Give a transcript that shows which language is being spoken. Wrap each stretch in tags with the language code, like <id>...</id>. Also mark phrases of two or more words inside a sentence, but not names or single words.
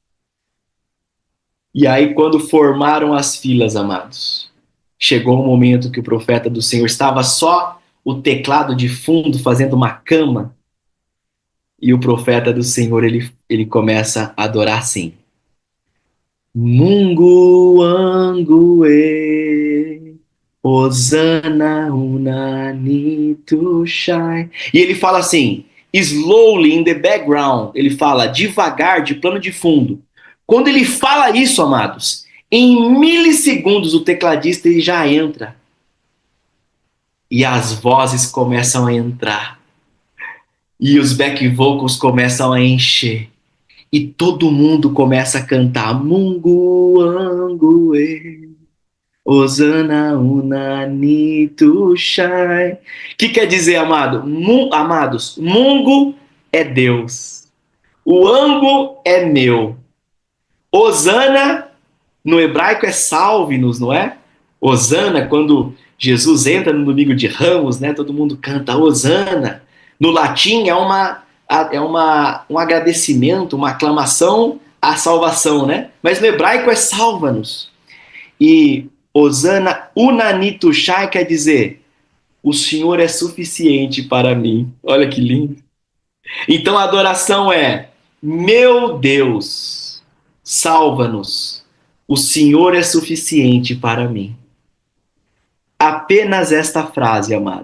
<pt>E aí, quando formaram as filas, amados, chegou o momento que o profeta do Senhor estava só o teclado de fundo fazendo uma cama, e o profeta do Senhor, ele começa a adorar assim.</pt> <sw>Mungu wangu Hosana unani tushai.</sw> <pt>E ele fala assim,</pt> <en>slowly in the background,</en> <pt>ele fala devagar, de plano de fundo. Quando ele fala isso, amados, em milissegundos o tecladista ele já entra. E as vozes começam a entrar. E os back vocals começam a encher. E todo mundo começa a cantar</pt> <sw>Mungu wangu Hosana unani tushai.</sw> <pt>Que quer dizer, amados? Mungu é Deus. O angu é meu. Hosana, no hebraico, é salve-nos, não é? Hosana, quando Jesus entra no domingo de Ramos, né? Todo mundo canta Hosana. No latim é um agradecimento, uma aclamação à salvação, né? Mas no hebraico é salva-nos. E</pt> <sw>Hosana unani tushai</sw> <pt>quer dizer, o Senhor é suficiente para mim. Olha que lindo. Então a adoração é, meu Deus, salva-nos. O Senhor é suficiente para mim. Apenas esta frase, amados.</pt>